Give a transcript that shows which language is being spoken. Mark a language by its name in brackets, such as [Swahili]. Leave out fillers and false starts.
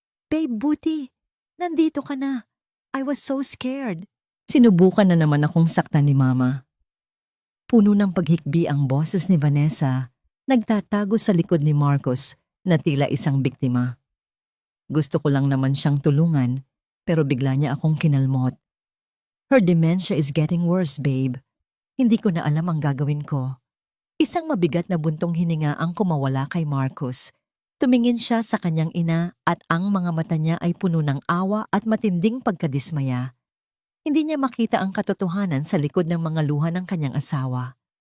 [English] "Babe, [Filipino] buti. Nandito ka na. [English] I was so scared." [Filipino] Sinubukan na naman akong saktan ni Mama. Puno ng paghikbi ang boses ni Vanessa, nagtatago sa likod ni Marcos na tila isang biktima. Gusto ko lang naman siyang tulungan, pero bigla niya akong kinalmot. [English] "Her dementia is getting worse, babe. [Filipino] Hindi ko na alam ang gagawin ko." Isang mabigat na buntong hininga ang kumawala kay Marcos. Tumingin siya sa kanyang ina at ang mga mata niya ay puno ng awa at matinding pagkadismaya. Hindi niya makita ang katotohanan sa likod ng mga luha ng kanyang asawa.